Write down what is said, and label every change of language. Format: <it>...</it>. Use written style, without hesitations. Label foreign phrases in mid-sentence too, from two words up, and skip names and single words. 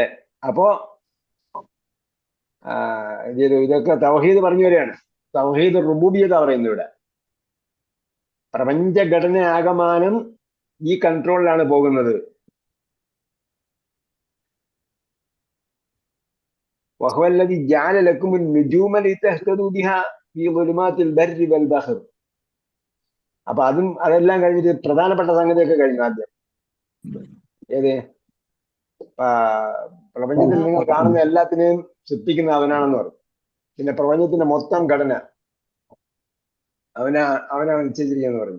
<ml>അപ്പോ ഇതൊക്കെ തൗഹീദ് പറഞ്ഞു വരികയാണ്.</ml> <ar>توحيد الربوبية</ar> <ml>പറയുന്നു ഇവിടെ. പ്രപഞ്ചഘടന ആകമാനം ഈ കൺട്രോളിലാണ് പോകുന്നത്.</ml> <ar>وهو الذي جعل لكم النجوم لتهتدوا بها في ظلمات البر والبحر.</ar> <ml>അപ്പൊ അതെല്ലാം കഴിഞ്ഞിട്ട് പ്രധാനപ്പെട്ട സംഗതിയൊക്കെ കഴിഞ്ഞു. ആദ്യം ഏത് പ്രപഞ്ചത്തിൽ നിങ്ങൾ കാണുന്ന എല്ലാത്തിനെയും സൃഷ്ടിക്കുന്ന അവനാണെന്ന് പറഞ്ഞു. പിന്നെ പ്രപഞ്ചത്തിന്റെ മൊത്തം ഘടന അവനാണ് നിശ്ചയിച്ചിരിക്കുകയെന്ന് പറഞ്ഞു.</ml>